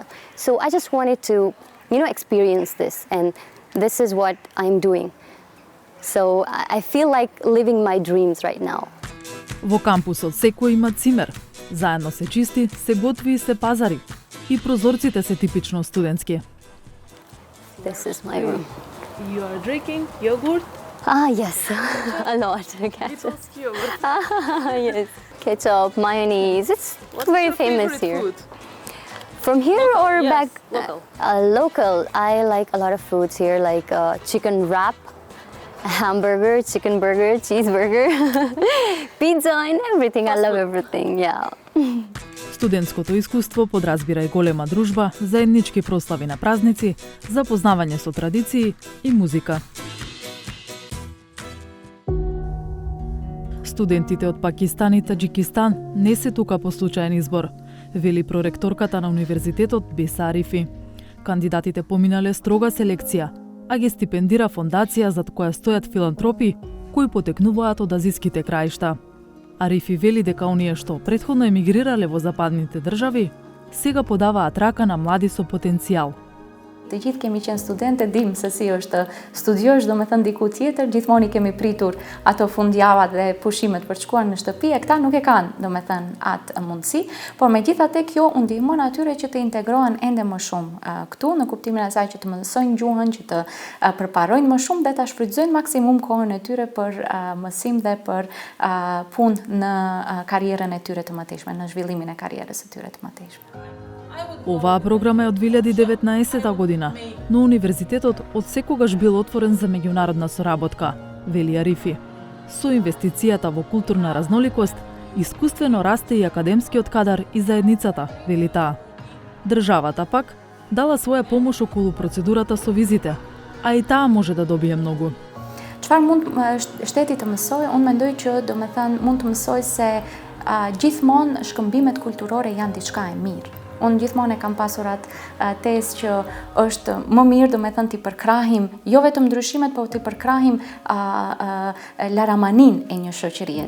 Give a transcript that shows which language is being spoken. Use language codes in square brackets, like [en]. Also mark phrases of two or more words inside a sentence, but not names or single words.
[en] So I just wanted to, experience this, and this is what I'm doing. So I feel like living my dreams right now. [mk] Во кампусот секој има цимер. Заедно се чисти, се готви и се пазари. И прозорците се типично студентски. [en] This is my room. You are drinking yogurt? Yes, a lot. Ketchup. Yes, ketchup, mayonnaise. It's very famous here. Food? From here or Yes, back? Local. Local. I like a lot of foods here, like chicken wrap, hamburger, chicken burger, cheeseburger, pizza, and everything. I love everything. Yeah. [mk] Студентското искуство подразбира и голема дружба, заеднички прослави на празници, запознавање со традиции и музика. Студентите од Пакистан и Таџикистан не се тука по случаен избор, вели проректорката на универзитетот Биса Арифи. Кандидатите поминале строга селекција, а ги стипендира фондација зад која стојат филантропи кои потекнуваат од азиските краишта. Арифи вели дека оние што претходно емигрирале во западните држави, сега подаваат рака на млади со потенцијал. [sq] Të gjithë kemi qenë studentë, dim se si është studiosh, do me thënë diku tjetër, gjithmonë i kemi pritur ato fundjavat dhe pushimet për të shkuar në shtëpi, e këta nuk e kanë, do me thënë, atë mundësi, por megjithatë kjo u ndihmon atyre që të integrohen ende më shumë këtu, në kuptimin e saj që të mësojnë gjuhën, që të përparojnë më shumë dhe ta shfrytëzojnë maksimum kohën e tyre për mësim dhe për punë në karrierën e tyre të mëtejshme, në zhvillimin e karrierës së tyre të mëtejshme. [mk] Оваа програма е од 2019 година, но универзитетот од секогаш бил отворен за меѓународна соработка, вели Арифи. Со инвестицијата во културна разноликост, искуствено расте и академскиот кадар и заедницата, вели таа. Државата пак дала своја помош околу процедурата со визите, а и таа може да добие многу. [sq] Çfarë mund shteti të mësojë? Unë mendoj që do me thënë mund të mësoj se gjithmonë shkëmbimet kulturore janë diçka e mirë. Unë gjithmonë e kam pasur atë tezë që është më mirë, do me thënë, t'i përkrahim, jo vetëm ndryshimet, po t'i përkrahim laramanin e një shoqërie.